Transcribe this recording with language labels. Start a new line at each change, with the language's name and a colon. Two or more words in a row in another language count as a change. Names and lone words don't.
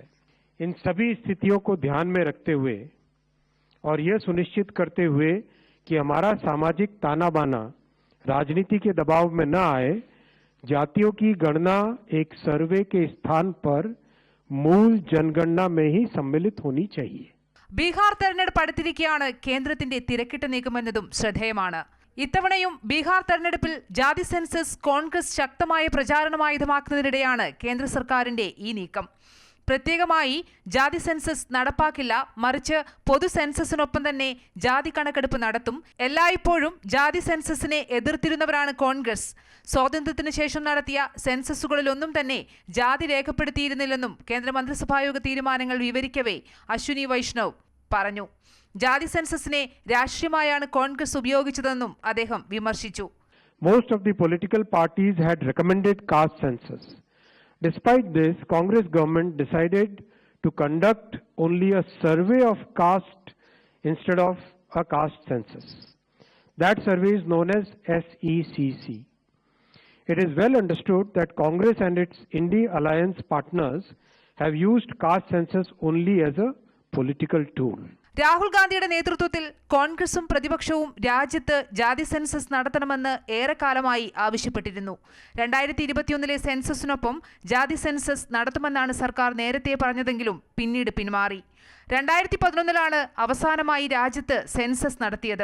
Hindi: इन सभी स्थितियों को ध्यान में रखते हुए और यह सुनिश्चित करते हुए कि हमारा सामाजिक ताना बाना राजनीति के दबाव में न आए, जातियों की गणना एक सर्वे के स्थान पर मूल जनगणना में ही सम्मिलित होनी चाहिए.
Malayalam: ബീഹാർ തെരഞ്ഞെടുപ്പ് അടുത്തിരിക്കെയാണ് കേന്ദ്രത്തിന്റെ തിരക്കിട്ട നീക്കമെന്നതും ശ്രദ്ധേയമാണ്. ഇത്തവണയും ബീഹാർ തെരഞ്ഞെടുപ്പിൽ ജാതി സെൻസസ് കോൺഗ്രസ് ശക്തമായ പ്രചാരണമായുധമാക്കുന്നതിനിടെയാണ് കേന്ദ്ര സർക്കാരിന്റെ ഈ നീക്കം. പ്രത്യേകമായി ജാതി സെൻസസ് നടപ്പാക്കില്ല, മറിച്ച് പൊതു സെൻസസിനൊപ്പം തന്നെ ജാതി കണക്കെടുപ്പ് നടത്തും. എല്ലായ്പ്പോഴും ജാതി സെൻസസിനെ എതിർത്തിരുന്നവരാണ് കോൺഗ്രസ്. സ്വാതന്ത്ര്യത്തിന് ശേഷം നടത്തിയ സെൻസസുകളിലൊന്നും തന്നെ ജാതി രേഖപ്പെടുത്തിയിരുന്നില്ലെന്നും കേന്ദ്രമന്ത്രിസഭായോഗ തീരുമാനങ്ങൾ വിവരിക്കവേ അശ്വിനി വൈഷ്ണവ് പറഞ്ഞു. ജാതി സെൻസസിനെ രാഷ്ട്രീയമായാണ് കോൺഗ്രസ് ഉപയോഗിച്ചതെന്നും അദ്ദേഹം വിമർശിച്ചു.
English: Most of the political parties had recommended caste census. Despite this, Congress government decided to conduct only a survey of caste instead of a caste census. That survey is known as SECC. It is well understood that Congress and its India alliance partners have used caste census only as a political tool.
Malayalam: രാഹുൽ ഗാന്ധിയുടെ നേതൃത്വത്തിൽ കോൺഗ്രസും പ്രതിപക്ഷവും രാജ്യത്ത് ജാതി സെൻസസ് നടത്തണമെന്ന് ഏറെക്കാലമായി ആവശ്യപ്പെട്ടിരുന്നു. 2021 സെൻസസിനൊപ്പം ജാതി സെൻസസ് നടത്തുമെന്നാണ് സർക്കാർ നേരത്തെ പറഞ്ഞതെങ്കിലും പിന്നീട് പിന്മാറി. 2011 അവസാനമായി രാജ്യത്ത് സെൻസസ് നടത്തിയത്.